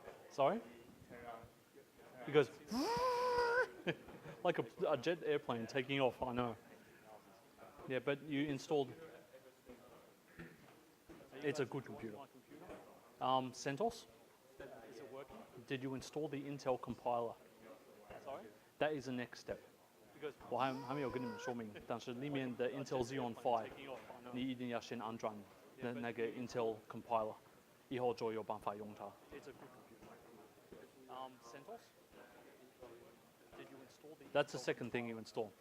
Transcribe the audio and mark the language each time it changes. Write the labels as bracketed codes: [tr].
[en] Sorry? It goes like a jet airplane taking off, I know. Yeah, but you installed, it's a good computer. CentOS? Is it working? Did you install the Intel compiler? Sorry? That is the next step. [zh] 我还没有跟你们说明，但是里面的 Intel Xeon Phi 你一定要先安装那个 Intel compiler，以后就有办法用它。 [en] CentOS? Did you install the That's the second thing you install.